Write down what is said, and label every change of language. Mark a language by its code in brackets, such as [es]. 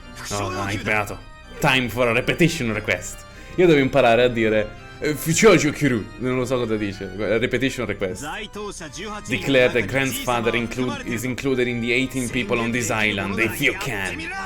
[en] Alright, Beato. Time for a repetition request. [it] Io devo imparare a dire Fuchojo Kiru, non lo so cosa dice. [en] Repetition request. Declare that grandfather is included in the 18 people on this island, if you can.